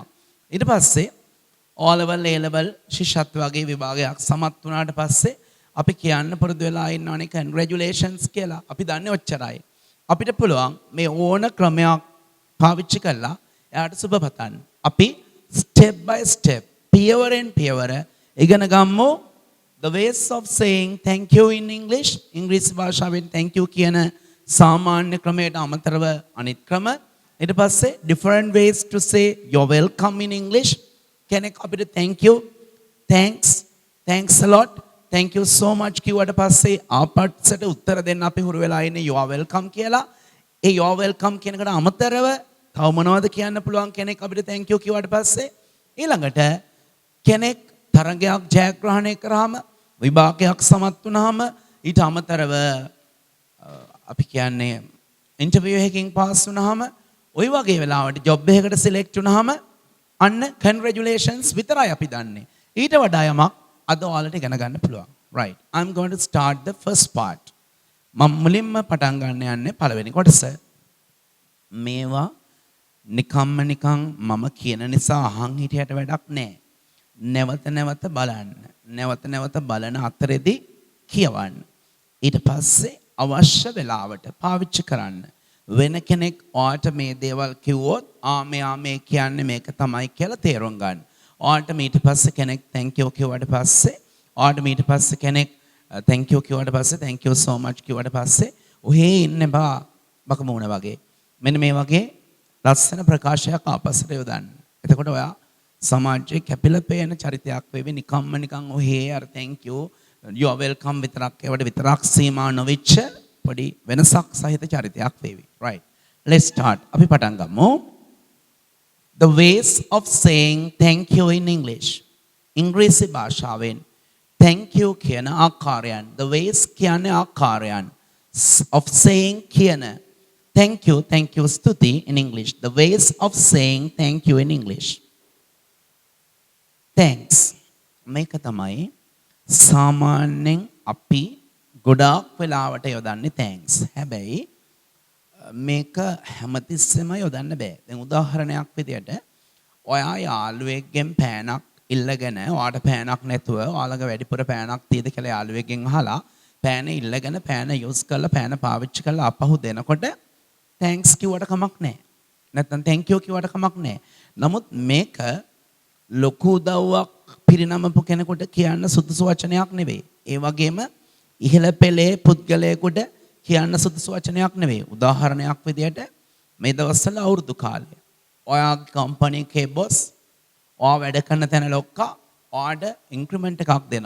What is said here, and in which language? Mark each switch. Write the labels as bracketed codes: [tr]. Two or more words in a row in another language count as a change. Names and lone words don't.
[si] ඊට පස්සේ [en] O level A level [si] ශිෂ්‍යත්ව වගේ විභාගයක් සමත් වුණාට පස්සේ අපි කියන්න පුරුදු වෙලා ඉන්නවනේ congratulations කියලා. අපි දන්නේ ඔච්චරයි. අපිට පුළුවන් මේ ඕන ක්‍රමයක් පාවිච්චි කරලා එයාට සුබ පතන්න. [en] අපි step by step, [si] පියවරෙන් පියවර ඉගෙන ගමු [en] the ways of saying thank you in English. [si] ඉංග්‍රීසි භාෂාවෙන් [en] thank you [si] කියන සාමාන්‍ය ක්‍රමයට අමතරව අනිත් ක්‍රම. ඊට පස්සේ [en] different ways to say you're welcome in English. [si] කෙනෙක් අපිට [en] thank you, thanks a lot, thank you so much [si] කිව්වට පස්සේ ආපස්සට උත්තර දෙන්න අපි හුරු වෙලා ඉන්නේ [en] you are welcome [si] කියලා. ඒ [en] you are welcome [si] කියන එකට අමතරව තව මොනවද කියන්න පුළුවන් කෙනෙක් අපිට [en] thank you [si] කිව්වට පස්සේ? ඊළඟට කෙනෙක් තරගයක් ජයග්‍රහණය කරාම, විභාගයක් සමත් වුණාම ඊට අමතරව අපි කියන්නේ ඉන්ටර්විව් එකකින් පාස් වුණාම, ওই වගේ වෙලාවට ජොබ් එකකට සිලෙක්ට් වුණාම අන්න congratulations විතරයි අපි දන්නේ. ඊට වඩා යමක් අද ඔයාලට ඉගෙන ගන්න පුළුවන්. [en] Right. I'm going to start the first part. [si] මම මුලින්ම පටන් ගන්න යන්නේ පළවෙනි කොටස. මේවා නිකන් මම කියන නිසා අහන් හිටියට වැඩක් නැහැ. නැවත බලන්න. නැවත බලන අතරේදී කියවන්න. ඊට පස්සේ අවශ්‍ය වෙලාවට පාවිච්චි කරන්න. වෙන කෙනෙක් ඔයාට මේ දේවල් කිව්වොත් මෙයා මේ කියන්නේ මේක තමයි කියලා තේරුම් ගන්න. ඔයාට ඊට පස්සේ කෙනෙක් [en] thank you [si] කිව්වට පස්සේ ඔයාට ඊට පස්සේ කෙනෙක් [en] thank you [si] කිව්වට පස්සේ [en] thank you so much [si] කිව්වට පස්සේ ඔහේ ඉන්නේ බකමුණ වගේ. මෙන්න මේ වගේ ලස්සන ප්‍රකාශයක් ආපස්සට යොදන්න. එතකොට ඔයා සමාජයේ කැපිලා පේන චරිතයක් වෙවි. නිකන් ඔහේ අර [en] thank you, you are welcome [si] විතරක් ඒවට විතරක් සීමා නොවෙච්ච පොඩි වෙනසක් සහිත චරිතයක් වේවි. [en] Right. Let's start. [si] අපි පටන් ගමු. [en] The ways of saying thank you in English. [si] ඉංග්‍රීසි භාෂාවෙන් [en] thank you [si] කියන ආකාරයන්, [en] the ways [si] කියන්නේ ආකාරයන් [en] of saying කියන thank you ස්තුති in English. The ways of saying thank you in English. Thanks. [si] මේක තමයි සාමාන්‍යයෙන් අපි ගොඩාක් වෙලාවට යොදන්නේ thanks. හැබැයි මේක හැමතිස්සෙම යොදන්න බෑ. දැන් උදාහරණයක් විදියට ඔයා යාළුවෙක්ගෙන් පෑනක් ඉල්ලගෙන ඔයාට පෑනක් නැතුව ඔයාලගේ වැඩිපුර පෑනක් තියෙද කියලා යාළුවෙක්ගෙන් අහලා පෑන ඉල්ලගෙන පෑන යූස් කරලා පෑන පාවිච්චි කරලා අපහු දෙනකොට thanks කිව්වට කමක් නැහැ. නැත්නම් [en] thank you [si] කිව්වට කමක් නැහැ. නමුත් මේක ලොකු උදව්වක් පිරිනමපු කෙනෙකුට කියන්න සුදුසු වචනයක් නෙවෙයි. ඒ වගේම ඉහළ පෙළේ පුද්ගලයෙකුට කියන්න සුදුසු වචනයක් නෙවෙයි. උදාහරණයක් විදියට මේ දවස්වල අවුරුදු කාලය. ඔයාගේ කම්පැනි එකේ බොස් ඔයා වැඩ කරන තැන ලොක්කා ඔයාට ඉන්ක්‍රිමන්ට් එකක් දෙනවා.